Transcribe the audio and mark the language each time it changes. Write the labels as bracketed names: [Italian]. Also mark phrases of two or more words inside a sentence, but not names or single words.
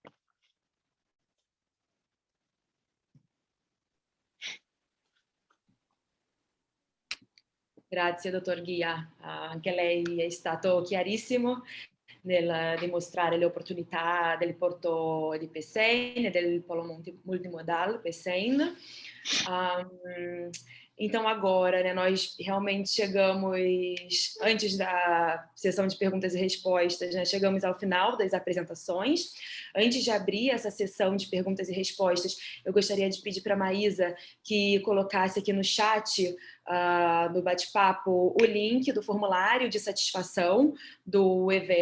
[Italian] Grazie, dottor Ghia. Anche lei è stato chiarissimo nel dimostrare le opportunitá del porto di Pecém e del polo multimodal Pecém. [Portuguese] Então, agora, né, nós realmente chegamos, antes da sessão de perguntas e respostas, né, chegamos ao final das apresentações. Antes de abrir essa sessão de perguntas e respostas, eu gostaria de pedir para a Maísa que colocasse aqui no chat do bate-papo o link do formulário de satisfação do evento.